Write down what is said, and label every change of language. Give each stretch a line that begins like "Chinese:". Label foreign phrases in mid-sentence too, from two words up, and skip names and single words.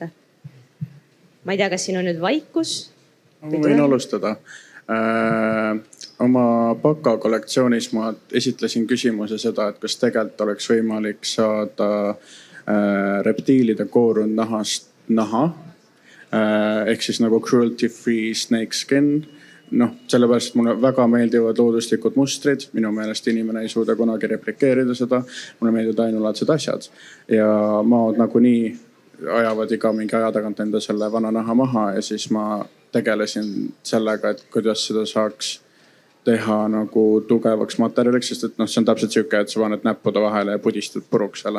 Estonian: Ma ei tea, kas siin on nüüd vaikus? Ma võin alustada. Oma baka kollektsioonis ma esitlesin küsimuse seda, et kas tegelikult oleks võimalik saada reptiilide koorunud nahast naha. Ehk siis nagu
English: cruelty free snake skin.
Estonian: Sellepärast mulle väga meeldivad looduslikud mustrid. Minu meelest inimene ei suuda kunagi replikeerida seda. Mulle meeldivad ainulaadsed asjad. Ja maad nagunii ajavad iga mingi aja tagant enda selle vana naha maha ja siis ma tegelesin sellega, et kuidas seda saaks teha nagu tugevaks materjaliks, sest et see on täpselt siuke, et sa paned näppude vahele ja pudistad puruks selle.